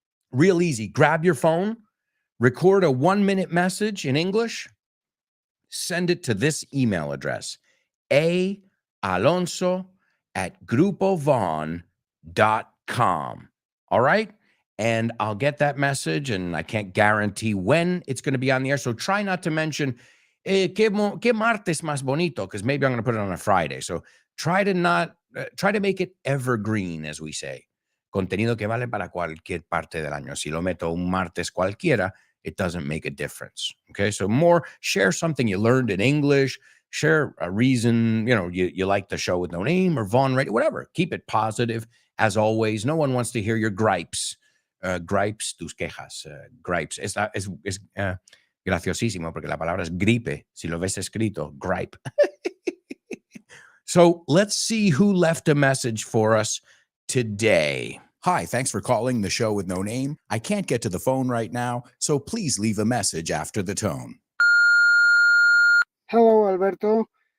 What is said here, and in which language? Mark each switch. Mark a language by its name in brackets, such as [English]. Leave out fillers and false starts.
[English] Real easy. Grab your phone, record a 1-minute message in English, send it to this email address, alonso@grupovon.com. All right? And I'll get that message, and I can't guarantee when it's going to be on the air. So try not to mention, [Spanish] que martes más bonito, [English] because maybe I'm going to put it on a Friday. So try to make it evergreen, as we say. [Spanish] Contenido que vale para cualquier parte del año. Si lo meto un martes cualquiera, [English] it doesn't make a difference. Okay, so share something you learned in English, share a reason, you like the show with no name or Von Radio, whatever. Keep it positive. As always, no one wants to hear your gripes. [Spanish] Gripes, tus quejas, gripes. Es graciosísimo porque la palabra es gripe. Si lo ves escrito, gripe. [English] So let's see who left a message for us today. Hi, thanks for calling the show with no name. I can't get to the phone right now, so please leave a message after the tone. Hello, Alberto.